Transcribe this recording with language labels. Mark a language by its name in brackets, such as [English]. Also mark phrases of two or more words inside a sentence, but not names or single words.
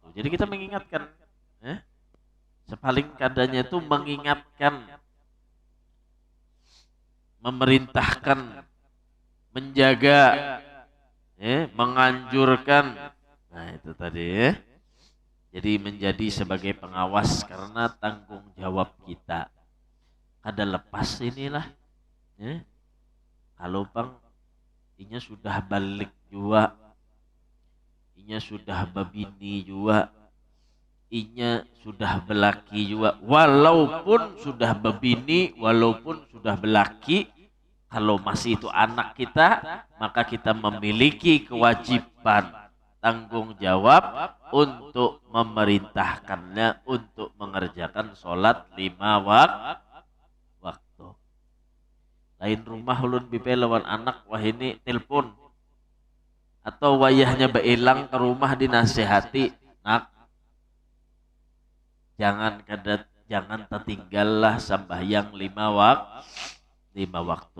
[Indonesian] Jadi kita mengingatkan, sepaling kadanya itu mengingatkan, memerintahkan, menjaga, menganjurkan. Nah itu tadi, jadi menjadi sebagai pengawas, karena tanggung jawab kita. [Banjar] Kada lepas inilah, kalau bang inya sudah balik juga, inya sudah babini juga, inya sudah belaki juga, walaupun sudah babini, walaupun sudah belaki, kalau masih itu anak kita, [Indonesian] maka kita memiliki kewajiban, tanggung jawab untuk memerintahkannya untuk mengerjakan sholat 5 waktu. [Banjar] Lain rumah ulun bipe lawan anak, wah ini telepon, atau wayahnya beilang ke rumah dinasihati, nak, jangan tertinggallah sembahyang 5 waktu.